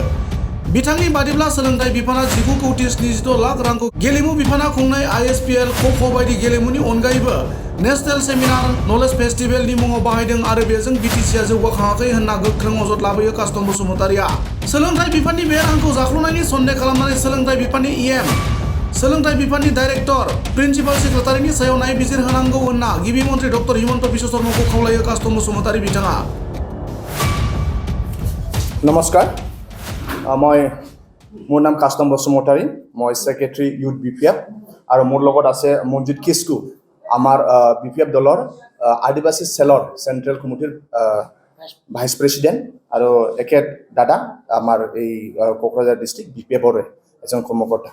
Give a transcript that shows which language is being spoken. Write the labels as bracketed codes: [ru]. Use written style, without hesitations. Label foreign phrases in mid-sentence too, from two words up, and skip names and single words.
[brx] बिथांनि बादिब्ला सोलोंथाइ बिफाना 19 कौटि 76 लाख रांखौ गेलेमु बिफाना खुंनाय आइएसपिएल ख'ख' बायदि गेलेमुनि अनगायैबो [en] national seminar knowledge festival [brx] मुङाव बाहायदों आरो बेजों बिटिसिआ जौगाखाङाखै होनना गोख्रों अजद लाबोयो कास्टम बसुमतारीआ। सोलोंथाइ बिफाननि बे रांखौ जाख्ल'नायनि सन्देह खालामनानै सोलोंथाइ बिफाननि सोलोंथाइ बिफाननि डाइरेक्टर प्रिन्सिपाल सेक्रेटारिनि सायाव नायबिजिर होनांगौ होनना गिबि मन्त्रि डक्टर हिमन्त बिश्व शर्माखौ खावलायो कास्टम बसुमतारी बिथाङा। [as] নমস্কাৰ, মোৰ নাম কাষ্টম বসুমতাৰী, মই ছেক্ৰেটাৰী ইউথ বিপিএফ আৰু মোৰ লগত আছে মনজিত কিস্কু আমাৰ বিপিএফ দলৰ আদিবাসী চেলৰ চেণ্ট্ৰেল কমিটিৰ ভাইচ প্ৰেছিডেণ্ট আৰু এখেত দাদা আমাৰ এই কোকৰাঝাৰ ডিষ্ট্ৰিক্ট বিপিএফৰে এজন কৰ্মকৰ্তা।